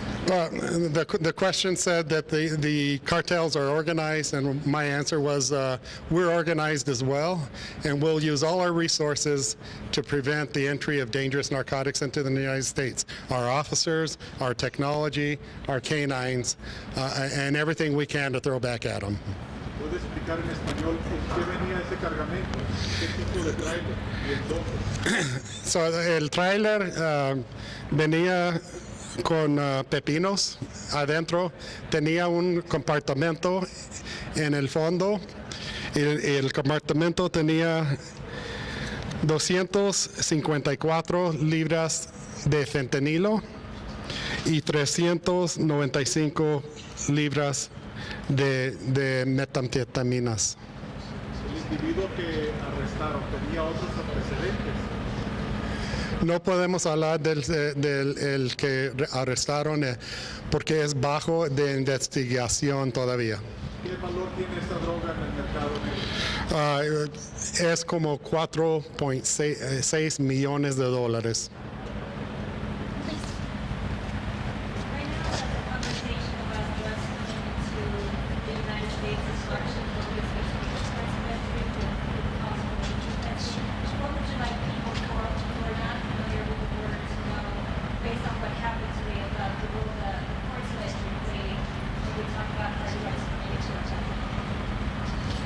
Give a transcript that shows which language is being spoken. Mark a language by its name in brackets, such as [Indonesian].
[English] Well, the question said that the cartels are organized, and my answer was we're organized as well, and we'll use all our resources to prevent the entry of dangerous narcotics into the United States. Our officers, our technology, our canines, and everything we can to throw back at them. [Spanish] ¿Puede explicar en español en qué venía ese cargamento? ¿Qué tipo de tráiler? ¿Y en dónde? So, el tráiler venía con pepinos adentro, tenía un compartimento en el fondo y el compartimento tenía 254 libras de fentanilo y 395 libras de metanfetaminas. El individuo que arrestaron tenía otros antecedentes. No podemos hablar del el que arrestaron porque es bajo de investigación todavía. ¿Qué valor tiene esta droga en el mercado negro? Es como 4.6 millones de dólares. [English] Right now, the conversation about drugs coming into the United States is largely focused on the expensive entry to possible entry. What would you like people who are not familiar with the border to know, based on what happened today, about the role that the ports of entry play when we talk about our drugs coming into our country?